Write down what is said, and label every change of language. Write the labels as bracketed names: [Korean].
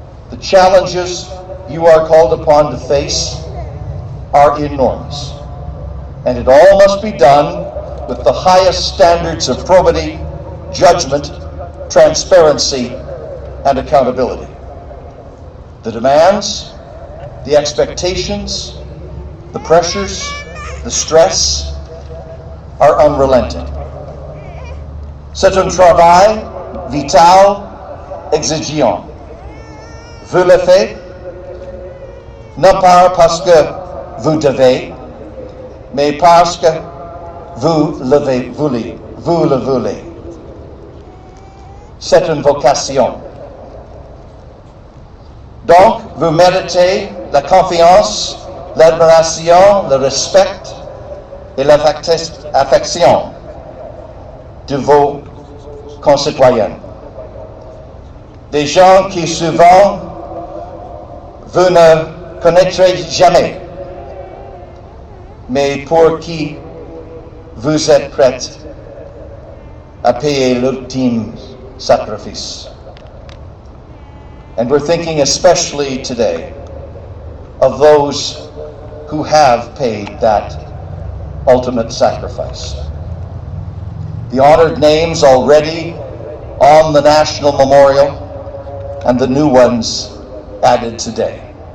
[English] The challenges you are called upon to face are enormous, and it all must be done with the highest standards of probity, judgment, transparency, and accountability. The demands, the expectations, the pressures, the stress are unrelenting. [French] C'est un travail vital, exigeant. Vous le faites, non pas parce que vous devez, mais parce que vous le voulez. C'est une vocation. Donc, vous méritez la confiance, l'admiration, le respect et l'affection de vos concitoyens. Des gens qui souvent vous ne connaîtrez jamais, mais pour qui vous êtes prêts à payer l'ultime sacrifice. [English] And we're thinking especially today of those who have paid that ultimate sacrifice. The honored names already on the National Memorial and the new ones added today.